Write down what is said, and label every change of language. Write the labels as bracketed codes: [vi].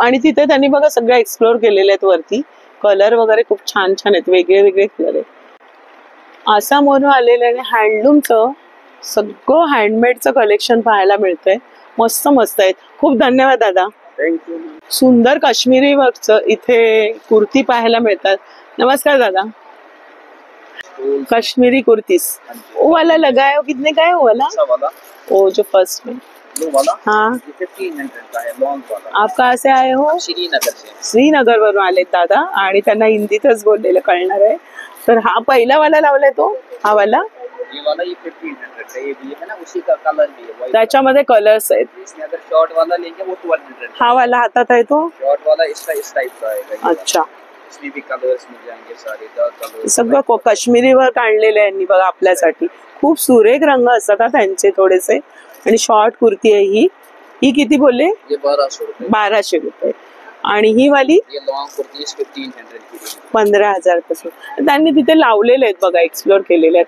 [mr] आणि तिथे त्यांनी बघा सगळं एक्सप्लोर केलेले आहेत वरती. कलर वगैरे खूप छान छान आहेत, वेगळे वेगळे कलर आहेत. आसामवरून आलेले आणि हँडलूमचं सगळं हँडमेडचं कलेक्शन पाहायला मिळतंय. मस्त मस्त आहेत. खूप धन्यवाद दादा. थँक्यू. सुंदर काश्मीरी वर्कचं इथे कुर्ती पाहायला मिळतात. नमस्कार दादा. [hi] कश्मीरी कुर्तीस वो वाला लगा है, वो कितने का है वो वाला? वो जो फर्स्ट में हाँ, 1500 का है लॉन्ग वाला. आप कहाँ से आए हो? श्रीनगर से. [mr] श्रीनगर वरून आले दादा. आणि त्यांना हिंदीतच बोललेलं कळणार आहे. तर हा पहिला वाला लावलाय तो, हा वाला. [hi] ये वाला ये 1500 का. ये भी है ना, उसी का कलर भी है white. [mr] त्याच्यामध्ये कलर्स आहेत. [hi] इसमें अगर शॉर्ट वाला लेंगे वो 1200. [mr] हा वाला हातात आहे तो. [hi] शॉर्ट वाला इसका इस टाइप का आएगा. ये अच्छा, वाला. इसमें भी कलर्स मिल जाएंगे सारे, डार्क कलर. [mr] सगळं काश्मीरी वर्क आणलेलं आहे यांनी बघा आपल्यासाठी. खूप सुरेख रंग असतात त्यांचे थोडेसे. आणि शॉर्ट कुर्ती आहे ही. ही किती बोलले? [hi] ये 1200 रुपए. [mr] 1200 रुपये. आणि ही वाली [hi] ये लॉन्ग कुर्ती 1500 की. [mr] 15,000 पासून त्यांनी तिथे लावलेले आहेत बघा, एक्सप्लोर केलेले आहेत.